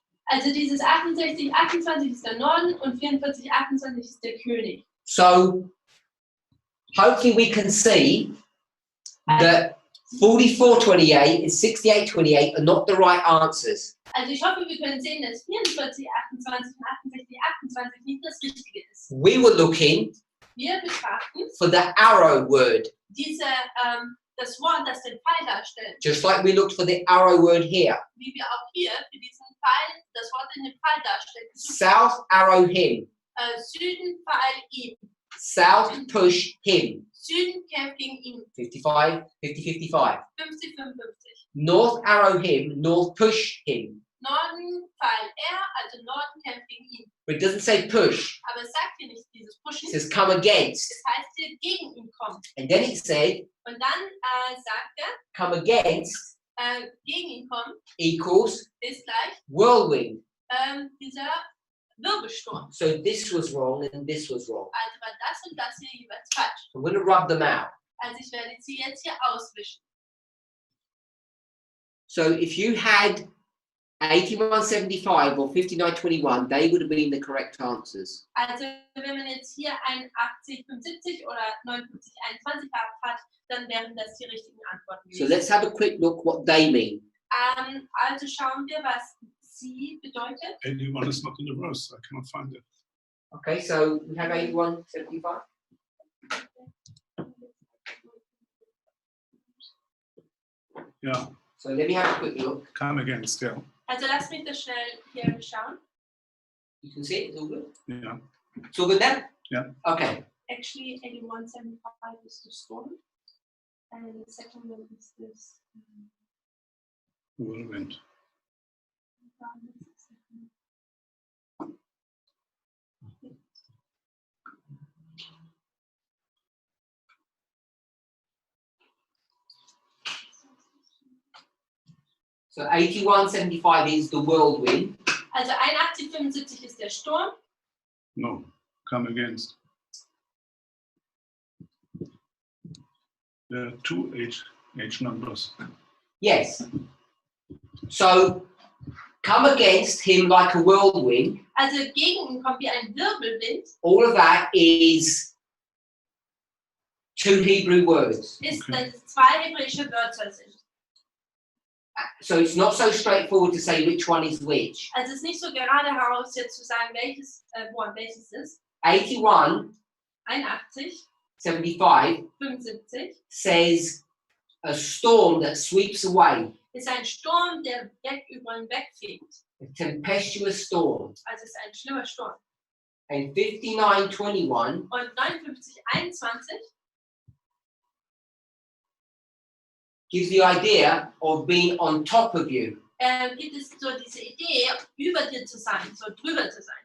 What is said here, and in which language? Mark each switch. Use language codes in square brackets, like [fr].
[de] Also dieses 68, 28 ist der Norden und 44, 28 ist der König. [en] So hopefully we can see that 4428 and 6828 are not the right answers. [de] Also ich hoffe, wir können sehen, dass 44, 28 und 68, 28 nicht das Richtige ist. [en] We were looking [de] Wir betrachten [en] for the arrow word, [de] das Wort, das den Pfeil darstellt, [en] just like we looked for the arrow word here. [de] wie wir auch hier für diesen Pfeil, das Wort in den Pfeil darstellt. [en] South arrow him. [de] Süden Pfeil ihm. [en] South push him. [de] Süden kämpft gegen ihn. 55, 50, 55. 50-55. [en] North arrow him, north push him. [de] Norden Pfeil er, also Norden kämpft gegen ihn. [en] But it doesn't say push. [de] Aber es sagt hier nicht dieses Pushen. [en] It says come against. [de] Das heißt hier gegen ihn kommen. [en] And then it said [de] Und dann sagt er, [en] come against [de] gegen ihn kommen [en] equals [de] ist gleich [en] whirlwind. [de] dieser Wirbelsturm. [en] So this was wrong and this was wrong. [de] Also war das und das hier jeweils falsch. [en] I'm going to rub them out. [de] Also ich werde sie jetzt hier auswischen. [en] So if you had 8175 or 5921, they would have been the correct answers. [de] Also wenn man jetzt hier ein 8075 oder 5921 hat, dann wären das die richtigen Antworten [en] So [de] gewesen. [en] let's have a quick look what they mean. [de] Also schauen wir, was sie bedeutet? [en] 81 is not in the verse. I cannot find it. Okay, so we have 8175. Yeah, So let me have a quick look. come against. Yeah, [de] Also lass mich das schnell hier schauen. [en] You can see it, it's all good. yeah. It's all good then? Yeah. Okay. Actually, 8175 is the storm. And the second one is this. Whirlwind. So 8175 is the whirlwind. [de] Also 8175 ist der Sturm. [en] No, come against. There are two H numbers. Yes. So come against him like a whirlwind. [de] Also gegen ihn kommt wie ein Wirbelwind. [en] All of that is two Hebrew words. [de] Ist, [en] Okay. [de] dass es zwei hebräische Wörter sind. [en] So it's not so straightforward to say which one is which. [de] Also es ist nicht so gerade heraus jetzt zu sagen, welches Wort welches ist. 81, 81, 75 75 [en] says a storm that sweeps away, [de] ist ein Sturm, der über ihn wegfegt. [en] a tempestuous storm. [de] Also es ist ein schlimmer Sturm. [en] And 59:21 [de] Und 59, 21 [en] gives the idea of being on top of you, [de] gibt es so diese Idee, über dir zu sein, so drüber zu sein.